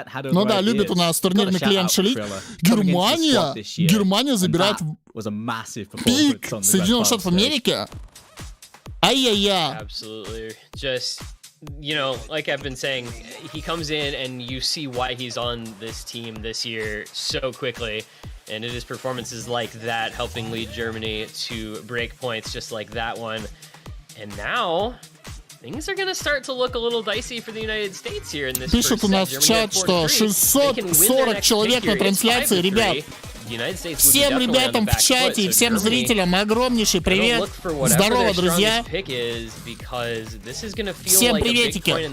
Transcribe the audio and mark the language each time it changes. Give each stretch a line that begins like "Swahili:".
Russian: Ну да, любит у нас турнирный клиент шалить. Германия забирает пик Соединенных Штатов Америки. Ай-яй-яй.
English: You know, like I've been saying, he comes in and you see why he's on this team this year so quickly. And it is performances like that helping lead Germany to break points just like that one. And now things are going to start to look a little dicey for the United States here in this first set.
Russian: Пишут у нас в чат, что 640 человек на трансляции, ребят. Всем ребятам в чате и всем зрителям огромнейший привет. Здорово, друзья. Всем приветики.